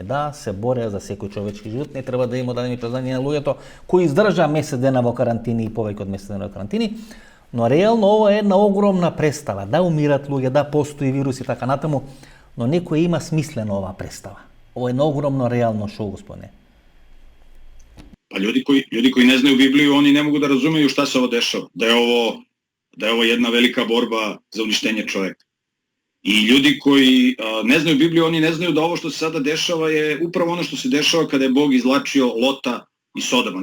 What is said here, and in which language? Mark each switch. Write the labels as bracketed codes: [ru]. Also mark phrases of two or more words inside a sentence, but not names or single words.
[mk] Да, се бореа за секој човечки живот, не треба да им дадеме признање на луѓето кои издржаа месец дена во карантини и повеќе од месец дена во карантини. Но реално ова е една огромна представа. Да умират луѓе, да постои вирус и така натаму, но некој има смислено оваа представа. Ова е едно огромно реално шоу, господине. [sr] Па ljudi koji ne znaju Bibliju, oni ne mogu da razumeju šta se ovo dešava. Da je ovo jedna velika borba za uništenje čoveka. I ljudi koji ne znaju Bibliju, oni ne znaju da ovo što se sada dešava je upravo ono što se dešava kada je Bog izvlačio Lota i Sodoma.